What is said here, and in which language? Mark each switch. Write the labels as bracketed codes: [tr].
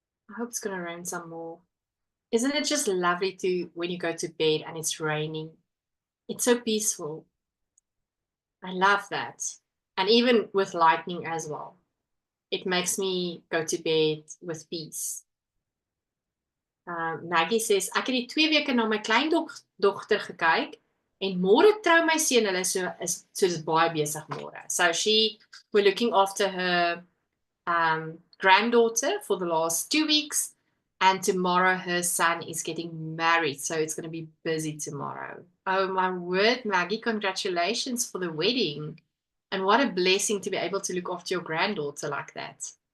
[en] I hope it's going to rain some more. Isn't it just lovely to when you go to bed and it's raining? It's so peaceful. I love that. And even with lightning as well. It makes me go to bed with peace. Maggie says, [af] ek het die 2 weke na my kleindogter gekyk en môre trou my seun, hulle so dis baie besig môre. [en] So we're looking after her granddaughter for the last 2 weeks, and tomorrow her son is getting married, so it's going to be busy tomorrow. Oh my word, Maggie, congratulations for the wedding. And what a blessing to be able to look after your granddaughter like that.